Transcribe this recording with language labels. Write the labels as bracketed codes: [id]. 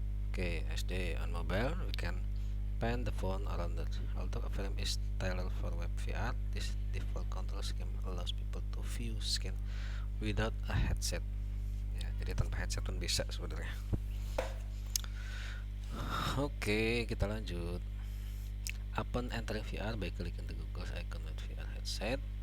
[en] Oke, SD on mobile, we can pan the phone around it. Although a frame is tailored for web VR, this default control scheme allows people to view screen without a headset. [id] Ya, jadi tanpa headset pun bisa sebenarnya. Oke, kita lanjut. [en] Upon entering VR by clicking the Google's icon with VR headset.